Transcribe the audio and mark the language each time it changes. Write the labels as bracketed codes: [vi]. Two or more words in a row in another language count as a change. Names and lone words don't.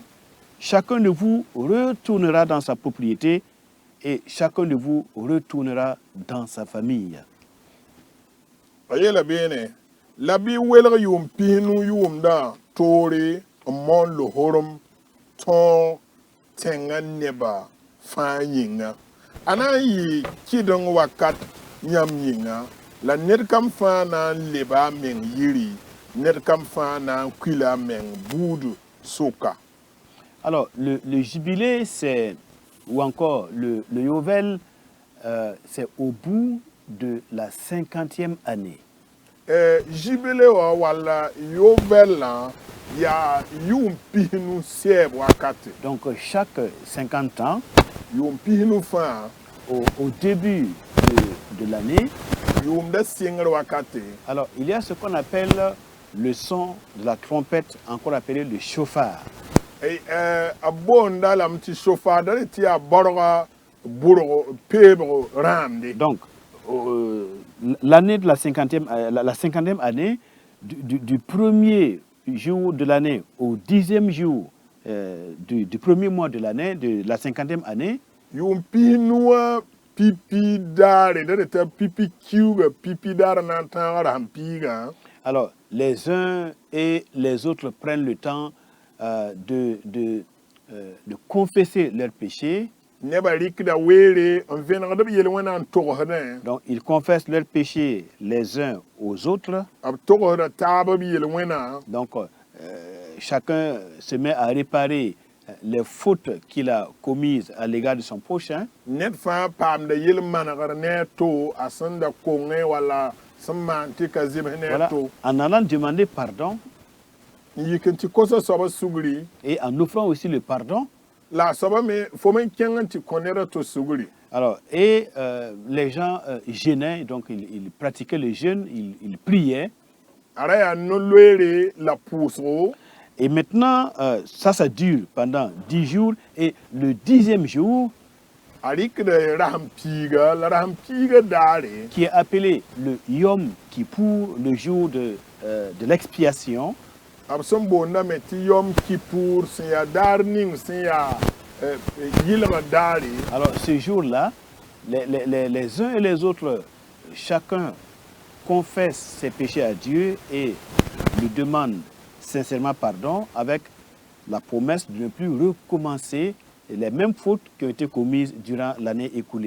[fr] Chacun de vous retournera dans sa propriété et chacun de vous retournera dans sa famille. [mos] A yeela beene la bɩ welg yʋʋm pis nu yʋʋmdã toore n moon lohorem tõog tẽngã nebã fãa yĩnga. A na n yɩ kɩdeng wakat yãmb yĩnga la ned kam fãa na n leba a meng yiri ned kam fãa na n kuila a meng buud soka. [fr] Alors, le jubilé, c'est, ou encore le Yovel, c'est au bout de la 50e année. [mos] Jubilé wa wala Yovel ya yʋʋm pis nu sɛɛb wakate. [fr] Donc, chaque 50 ans, [mos] Yʋʋm pis nu fãa [fr] au début de l'année, [mos] yʋʋmda sɩngr wakate. [fr] alors il y a ce qu'on appelle le son de la trompette, encore appelé le chauffard. [mos] A boonda lame tɩ sofaada le tɩ yaa borga bʋrg peebg rãamde. [fr] Donc, l'année de la 50e année, du premier jour de l'année au 10e jour du premier mois de l'année, de la 50e année, [mos] Yʋʋm pis nuwã pipi daare da t'a pipi kiuga pipi daara na n tãag rasem piigã. [fr] alors les uns et les autres prennent le temps de confesser leurs péchés. [mos] Nebã rɩkda weere n vẽnegd b yel-wẽna n togsdẽ. [fr] Donc, ils confessent leurs péchés les uns aux autres. [mos] B togsda taab b yel-wẽna. [fr] Donc, chacun se met à réparer les fautes qu'il a commises à l'égard de son prochain. [mos] Net fãa paamda yel-manegr ne a to a sẽn da konge wala sẽn maan tɩ ka zems ne a [fr] Voilà, [mos] to [fr] en allant demander pardon [mos] n yik n tɩ kosa soaba sugri [fr] et en offrant aussi le pardon. [mos] la a soaba me fo me kẽng n tɩ kõ ned a to sugri. [fr] Alors, et les gens jeûnaient, donc ils pratiquaient le jeûne, ils priaient. [mos] A ra yaa no-loeere la pʋʋsgo [fr] Et maintenant, ça dure pendant 10 jours. Et le 10e jour, [mos] a rɩkd rasem piiga la rasem piiga daare [fr] qui est appelé le Yom Kippour, le jour de l'expiation, [mos] b sẽn boondame tɩ yom kipour sẽn yaa daar ning sẽn yaa yɩlga daare. [fr] alors ce jour-là, les uns et les autres, chacun confesse ses péchés à Dieu et lui demande sincèrement pardon avec la promesse de ne plus recommencer les mêmes fautes qui ont été commises durant l'année écoulée.